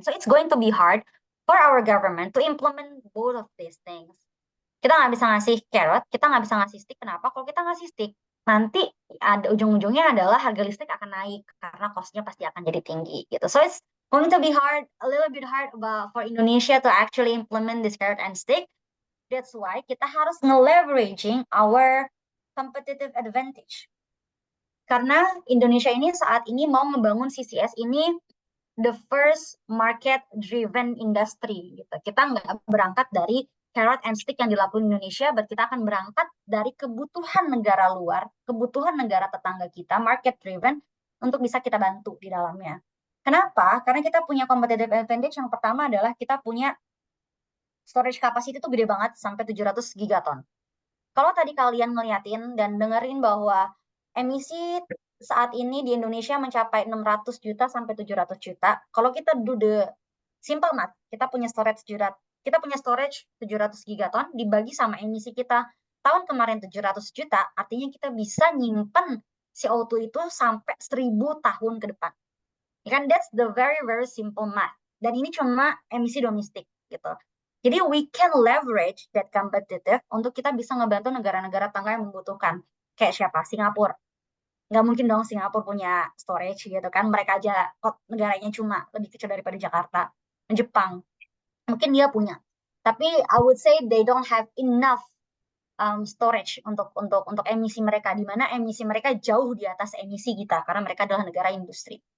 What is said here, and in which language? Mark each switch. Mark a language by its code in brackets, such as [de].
[en] So it's going to be hard for our government to implement both of these things. [id] Kita nggak bisa ngasih carrot, kita nggak bisa ngasih stick. Kenapa? Kalau kita ngasih stick, nanti ada ujung-ujungnya adalah harga listrik akan naik karena costnya pasti akan jadi tinggi gitu. [en] So it's going to be hard, a little bit hard for Indonesia to actually implement this carrot and stick. That's why [id] kita harus [en] nge-leveraging our competitive advantage. [id] Karena Indonesia ini saat ini mau ngebangun CCS ini [en] the first market-driven industry [id] gitu. Kita nggak berangkat dari carrot and stick yang dilakukan Indonesia, but kita akan berangkat dari kebutuhan negara luar, kebutuhan negara tetangga kita, market-driven, untuk bisa kita bantu di dalamnya. Kenapa? Karena kita punya competitive advantage yang pertama adalah kita punya storage capacity itu gede banget sampai 700 gigaton. Kalau tadi kalian ngeliatin dan dengerin bahwa emisi saat ini di Indonesia mencapai 600 juta sampai 700 juta. Kalau kita [en] do the simple math, [id] kita punya storage 700 gigaton dibagi sama emisi kita tahun kemarin 700 juta, artinya kita bisa nyimpen CO2 itu sampai 1000 tahun ke depan. Ya kan, [en] that's the very very simple math. [id] Dan ini cuma emisi domestik gitu. Jadi [en] we can leverage that competitive [id] untuk kita bisa ngebantu negara-negara tetangga yang membutuhkan. Kayak siapa? Singapura. Nggak mungkin dong Singapura punya storage gitu kan. Mereka aja negaranya cuma lebih kecil daripada Jakarta. Jepang. Mungkin dia punya. Tapi [en] I would say they don't have enough storage [id] untuk emisi mereka, di mana emisi mereka jauh di atas emisi kita karena mereka adalah negara industri.